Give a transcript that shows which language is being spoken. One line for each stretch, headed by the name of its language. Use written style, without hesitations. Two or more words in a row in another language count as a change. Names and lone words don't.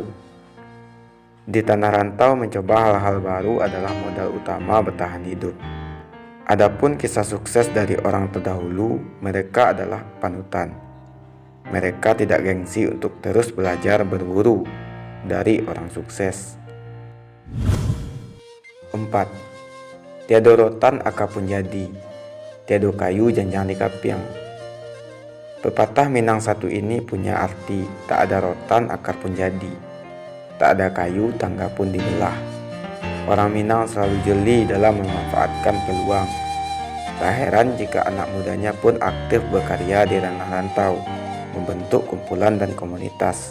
Indonesian: Di tanah rantau, mencoba hal-hal baru adalah modal utama bertahan hidup. Adapun kisah sukses dari orang terdahulu, mereka adalah panutan. Mereka tidak gengsi untuk terus belajar berburu dari orang sukses. 4.
Minangkabau: Tiado rotan akapun jadi, tiado kayu janjang dikapiang.
Indonesian: Pepatah Minang satu ini punya arti tak ada rotan akar pun jadi, tak ada kayu tangga pun dibelah. Orang Minang selalu jeli dalam memanfaatkan peluang. Tak heran jika anak mudanya pun aktif berkarya di ranah rantau, membentuk kumpulan dan komunitas.